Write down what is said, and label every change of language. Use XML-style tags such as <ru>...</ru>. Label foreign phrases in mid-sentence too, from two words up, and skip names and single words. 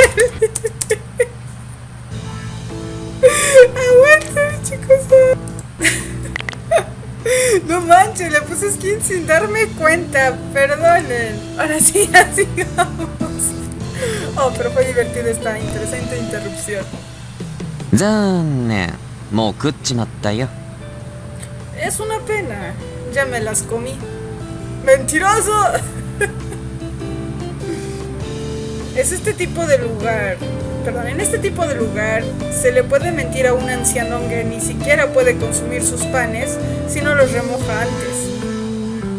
<es>¡Aguanta, chicos! No manches, le puse skin sin darme cuenta. Perdonen. Ahora sí, ya sigamos. Oh, pero fue divertida esta interesante interrupción.</es> <ja>残念。もう食っちまったよ。</ja> <es>Es una pena. Ya me las comí. ¡Mentiroso! En este tipo de lugar se le puede mentir a un anciano que ni siquiera puede consumir sus panes si no los remoja antes.</es>